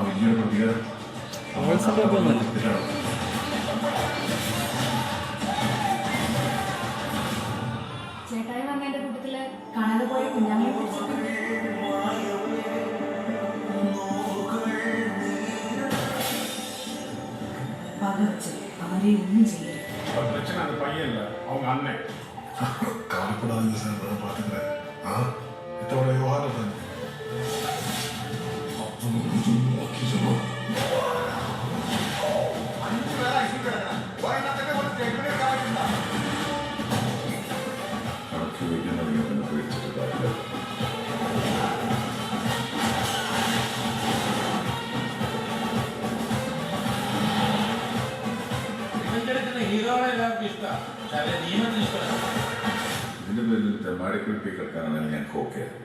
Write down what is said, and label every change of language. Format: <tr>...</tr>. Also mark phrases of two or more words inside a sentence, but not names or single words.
<ml>ചേട്ടായി വന്നതിന്റെ കൂട്ടത്തില് കാണാതെ പോയ കുഞ്ഞാമിനെ അവരെ ഒന്നും ചെയ്യരുത്. പയ്യല്ല,</ml> <ta>அவங்க அண்ணன். கவலைப்படாதீங்க சார், நான் பார்த்துக்கிறேன். இத்தோட விவகாரம் தானே.</ta> <ml>കണക്ക് വയ്ക്കുന്നവരെ പേടിച്ചിട്ടില്ല. ഇതിന്റെ പേരിൽ തെമ്മാടിക്കുട്ടി കിടക്കാനാണ് ഞാൻ ഓക്കെ.</ml>